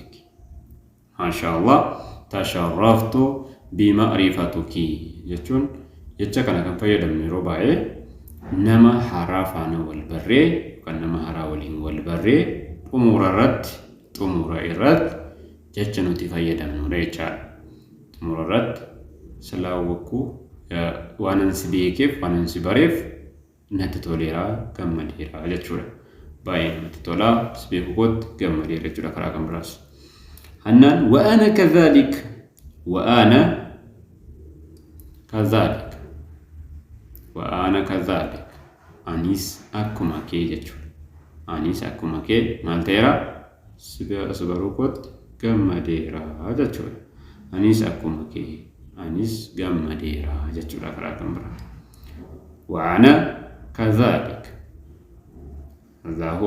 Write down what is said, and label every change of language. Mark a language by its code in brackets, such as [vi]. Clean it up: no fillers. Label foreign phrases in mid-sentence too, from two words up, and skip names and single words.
[ar] ما شاء الله تشرفت بمعرفتك [om] jechuun jecha kana kan fayyadamnu yeroo baay'ee nama haaraa faana wal barree yookaan nama haaraa waliin wal barree xumura irratti jecha nuti fayyadamnu jechaadha. Xumura irratti salaawwakkuu waanan si beekeef waanan si bareef natti toleera gammadeera jechuudha. Baay'ee namatti tola, si beekuutti gammadeera jechuudha karaa kan biraas. [ar] حنان وأنا كذلك. وأنا كذلك. وأنا كذلك. [om] Anis akkuma kee jechuudha. Anis akkuma kee maal ta'eera? Si baruutti gammadeera jechuudha. Anis akkuma kee. Anis gammadeera jechuudha karaa kan biraa. [ar] وأنا كذلك. هذا هو.